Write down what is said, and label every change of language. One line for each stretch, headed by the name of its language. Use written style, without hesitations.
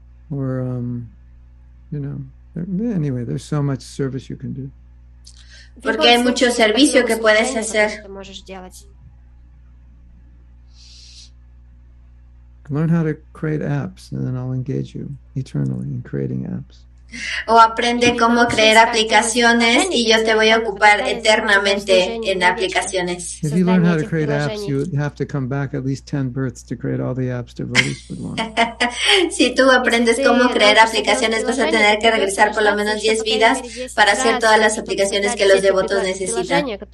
English: Or, you know, anyway, there's so much service you can do.
Spanish: Porque hay mucho servicio que puedes hacer.
English: Learn how to create apps, and then I'll engage you eternally in creating apps.
Spanish: O aprende cómo crear aplicaciones y yo te voy a ocupar eternamente en aplicaciones.
English: If you learn how to create apps, you have to come back at least 10 births to create all the apps devotees would want.
Spanish: Si tú aprendes cómo crear aplicaciones, vas a tener que regresar por lo menos 10 vidas para hacer todas las aplicaciones que los devotos necesitan.